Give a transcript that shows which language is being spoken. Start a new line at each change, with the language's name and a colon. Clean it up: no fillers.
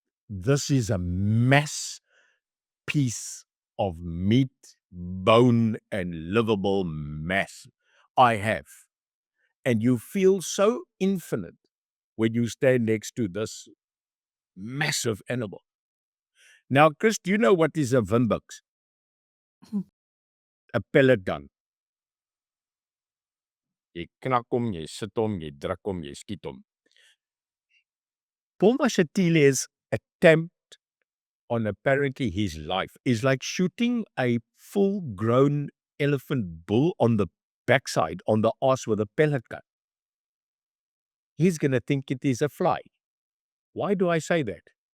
English: This is a mass piece of meat, bone, and livable mass. I have. And you feel so infinite when you stand next to this massive animal. Now, Chris, do you know what is a Wimbuks? A pellet gun.
Afrikaans: Jy knak hom, jy sit hom, jy druk hom, jy skiet hom.
English: Paul Mashatile's attempt on apparently his life is like shooting a full-grown elephant bull on the backside, on the arse with a pellet gun. He's going to think it is a fly. Why do I say that?